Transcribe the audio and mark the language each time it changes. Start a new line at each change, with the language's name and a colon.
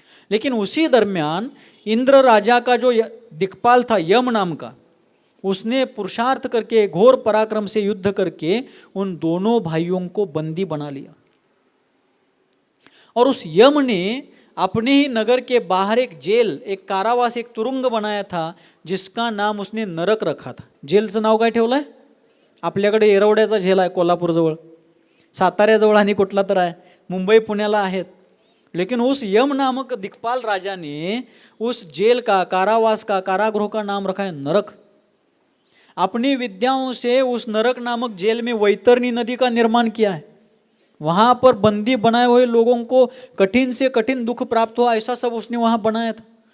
Hindi: लेकिन उसी दरमियान इंद्र राजा का जो दिक्पाल था, यम नाम का, उसने पुरुषार्थ करके घोर पराक्रम से युद्ध करके उन दोनों भाइयों को बंदी बना लिया। और उस यम ने अपने ही नगर के बाहर एक जेल, एक कारावास, एक तुरुंग बनाया था, जिसका नाम उसने नरक रखा था।
Marathi: जेलचं नाव काय ठेवलं आहे? आपल्याकडे येरवड्याचा जेल आहे कोल्हापूरजवळ, साताऱ्याजवळ आणि कुठला तर आहे, मुंबई पुण्याला आहेत।
Hindi: लेकिन उस यम नामक दिक्पाल राजा ने उस जेल का, कारावास का, कारागृह का नाम रखा है नरक। अपनी विद्याओं से उस नरक नामक जेल में वैतरणी नदी का निर्माण किया है। वहाँ पर बंदी बनाए हुए लोगों को कठिन से कठिन दुख प्राप्त हुआ, ऐसा सब उसने वहाँ बनाया था।